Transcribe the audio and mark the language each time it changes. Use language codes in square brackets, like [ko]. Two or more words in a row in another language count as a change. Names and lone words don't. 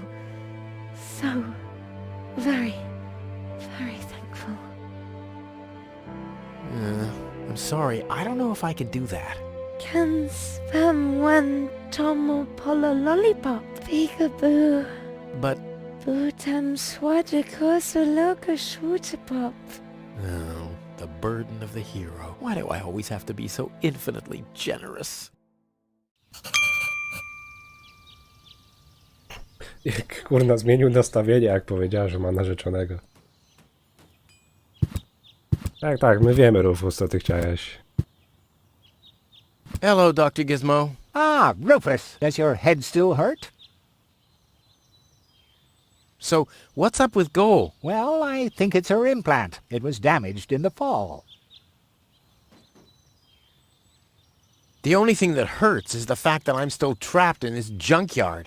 [en] So very, very thankful. I'm sorry. I don't know if I can do that. Can spam one tomo polo lollipop. Peekaboo. But... Bootam swadiko soloka shootapop. Oh, the burden of the hero. Why do I always have to be so infinitely generous? [pl] Kurna, zmienił nastawienie, jak powiedziała, że ma narzeczonego. Tak, my wiemy, Rufus, co ty chciałeś. [en] Hello, Dr. Gizmo. Ah, Rufus, does your head still hurt? So, what's up with Goal? Well, I think it's her implant. It was damaged in the fall. The only thing that hurts is the fact that I'm still trapped in this junkyard.